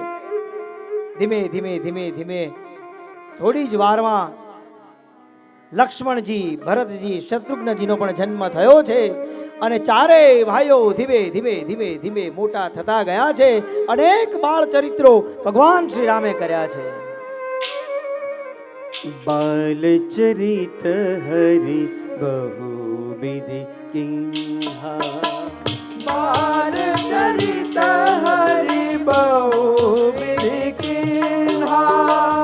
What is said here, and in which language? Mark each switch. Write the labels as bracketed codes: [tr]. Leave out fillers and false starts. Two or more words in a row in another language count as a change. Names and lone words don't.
[gu] ધીમે ધીમે ધીમે ધીમે થોડી જ વારમાં લક્ષ્મણજી, ભરતજી, શત્રુઘ્નજીનો પણ જન્મ થયો છે અને ચારેય ભાઈઓ ધીમે ધીમે ધીમે ધીમે મોટા થતા ગયા છે. અનેક બાળ ચરિત્રો ભગવાન શ્રી રામે કર્યા છે. [hi] बाल चरित हरि बहुविधि किन्हा, बाल चरित हरि बहुविधि किन्हा,